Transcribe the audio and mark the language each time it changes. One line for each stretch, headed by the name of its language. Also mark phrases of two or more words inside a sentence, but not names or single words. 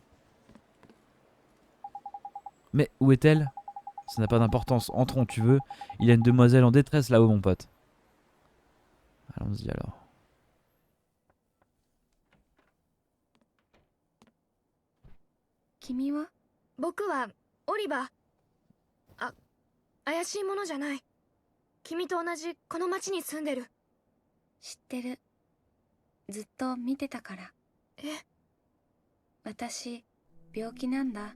French: Mais où est-elle? Ça n'a pas d'importance, entrons, tu veux. Il y a une demoiselle en détresse là-haut, mon pote. Allons-y alors.
Japanese: 君は? 僕はオリバー。怪しいものじゃない。君と同じこの町に住んでる。知ってる。ずっと見てたから。え？私、病気なんだ。